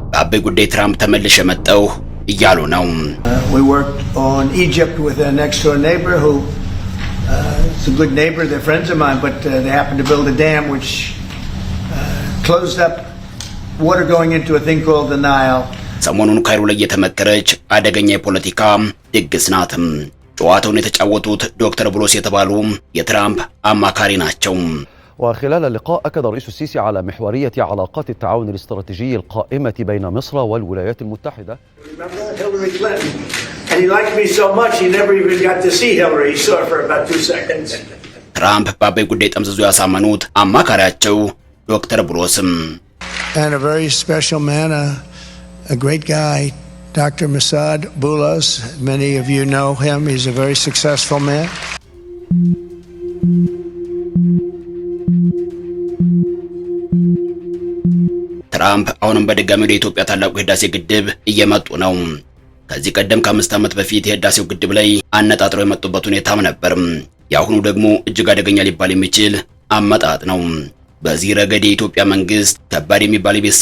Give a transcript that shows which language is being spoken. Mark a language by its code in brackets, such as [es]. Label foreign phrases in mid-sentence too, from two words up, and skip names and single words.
[am] በአባይ ጉዳይ ትራምፕ ተመልሼ መጣሁ እያሉ ነው። [en] We worked on Egypt with a next door neighbor who is a good neighbor, they're friends of mine, but they happened to build a dam which closed up water going into a thing called the Nile. [am] ሰሞኑን ካይሮ ላይ የተመከረች አደገኛ የፖለቲካ ድግስ ናት። ጨዋታውን የተጫወቱት ዶክተር ብሎስ የተባሉ የትራምፕ አማካሪ ናቸው። [ar] وخلال اللقاء أكد الرئيس السيسي على محورية علاقات التعاون الاستراتيجي القائمة بين مصر والولايات المتحدة. [am] ትራምፕ በአባይ ጉዳይ ጠምዝዞ ያሳመኑት አማካሪያቸው ዶክተር ብሎስም [en] and a very special man, a great guy, Dr. Massad Boulos. Many of you know him. He's a very successful man. [am] ትራምፕ አሁንም በድጋሚ ወደ ኢትዮጵያ ታላቁ የህዳሴ ግድብ እየመጡ ነው። ከዚህ ቀደም ከ5 ዓመት በፊት የህዳሴው ግድብ ላይ አነጣጥረው የመጡበት ሁኔታም ነበር። የአሁኑ ደግሞ እጅግ አደገኛ ሊባል የሚችል አመጣጥ ነው። በዚህ ረገድ የኢትዮጵያ መንግስት ከባድ የሚባል የቤት